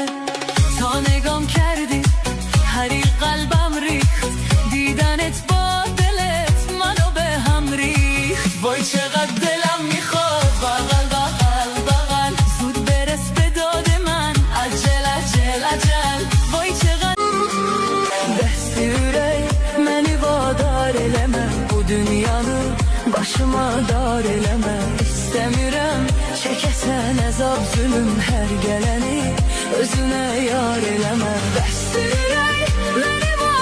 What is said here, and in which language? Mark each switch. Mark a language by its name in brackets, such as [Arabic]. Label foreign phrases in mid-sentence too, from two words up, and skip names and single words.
[Persian] تا نگام کردی حریق قلبم ریخت، دیدنت با دلت منو به هم ریخت. وای چقدر دلم میخواد بغل بغل بغل، زود برس به داد من عجل عجل عجل. وای چقدر [Azerbaijani] dest ürək məni vadar eləmə, bu dünyanı başıma dar eləmə. İstəmirəm çəkəsən əzab zülüm, hər gələni özünə yar eləmə. Dest ürək məni